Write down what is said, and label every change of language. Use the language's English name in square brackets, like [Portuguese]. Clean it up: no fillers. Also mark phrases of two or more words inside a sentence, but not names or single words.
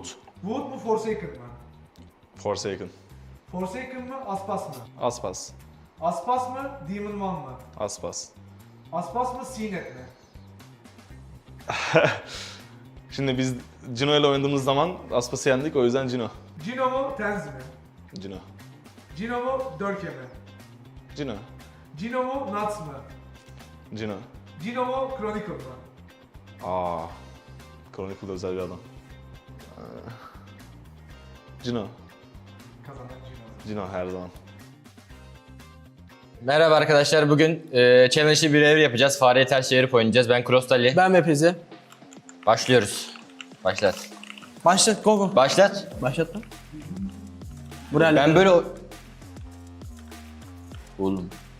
[Turkish] Wood mu Forsaken mı? Forsaken. Forsaken mı Aspas mı? Aspas. Aspas mı Demon One mı? Aspas. Aspas mı CNET mi? Şimdi biz Cino ile oynadığımız zaman Aspas'ı yendik, o yüzden Cino. Cino mu Tenzi mi? Cino. Cino mu Dörke mi? Cino. Cino mu Nuts mı? Cino. Cino mu Chronicle mı? Chronicle özel bir adam. Cino. Kazanan Cino. Cino her zaman. Merhaba arkadaşlar, bugün challenge'li bir ev yapacağız. Fareyi ters çevirip oynayacağız. Ben Krostali. Ben Mepezi. Başlıyoruz. Başlat. Başlat, [English] go go. [Turkish] Başlat. Başlatma. Buraya Ben böyle... Oğlum.